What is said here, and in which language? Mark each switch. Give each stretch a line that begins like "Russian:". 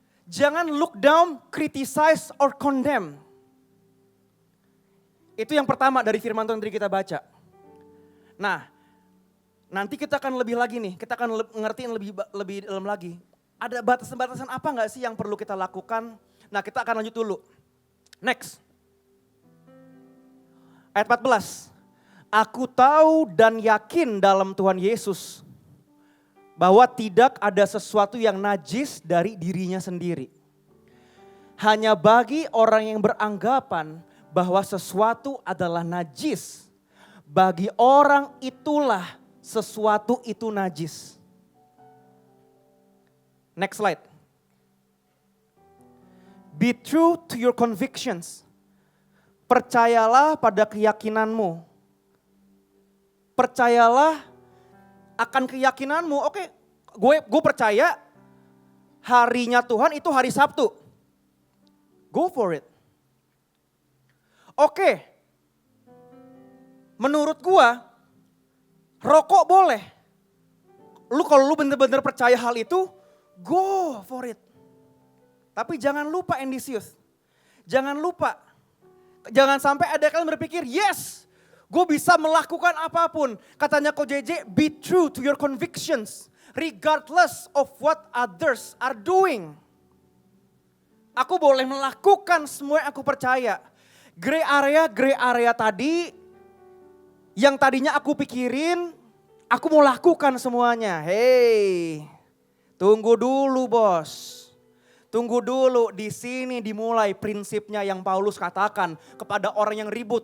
Indonesian: Jangan
English: look down, criticize, or condemn.
Indonesian: Itu yang pertama dari firman Tuhan yang tadi kita baca. Nah, nanti kita akan lebih lagi nih, kita akan ngertiin lebih dalam lagi. Ada batasan-batasan apa gak sih yang perlu kita lakukan? Nah kita akan lanjut dulu.
English: Next.
Indonesian: Ayat 14. Aku tahu dan yakin dalam Tuhan Yesus bahwa tidak ada sesuatu yang najis dari dirinya sendiri. Hanya bagi orang yang beranggapan bahwa sesuatu adalah najis, bagi orang itulah sesuatu itu najis.
English: Next slide. Be true to your convictions.
Indonesian: Percayalah pada keyakinanmu. Percayalah akan keyakinanmu. Oke, gue percaya harinya Tuhan itu hari Sabtu.
English: Go for it.
Indonesian: Oke, menurut gue rokok boleh. Kalau lu bener-bener percaya hal itu,
English: go for it.
Indonesian: Tapi jangan lupa ambisius. Jangan lupa. Jangan sampai ada kalian berpikir,
English: yes,
Indonesian: gue bisa melakukan apapun. Katanya Ko JJ,
English: be true to your convictions. Regardless of what others are doing.
Indonesian: Aku boleh melakukan semua yang aku percaya. Gray area tadi, yang tadinya aku pikirin, aku mau lakukan semuanya. Hey, tunggu dulu bos. Tunggu dulu, di sini dimulai prinsipnya yang Paulus katakan kepada orang yang ribut.